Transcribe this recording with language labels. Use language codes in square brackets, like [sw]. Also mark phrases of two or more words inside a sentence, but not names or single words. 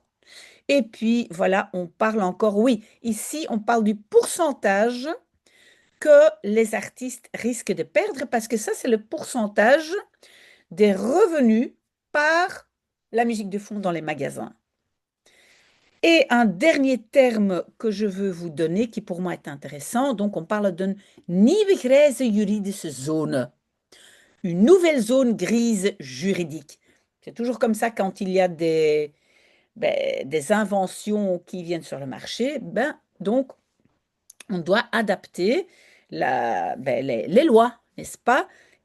[fr] Et puis, voilà, on parle encore, oui, ici, on parle du pourcentage que les artistes risquent de perdre parce que ça, c'est le pourcentage des revenus par la musique de fond dans les magasins. Et un dernier terme que je veux vous donner, qui pour moi est intéressant, donc on parle d'une [nl] nieuwe grijze juridische zone, [fr] une nouvelle zone grise juridique. C'est toujours comme ça quand il y a des inventions qui viennent sur le marché, donc on doit adapter les lois, n'est-ce pas?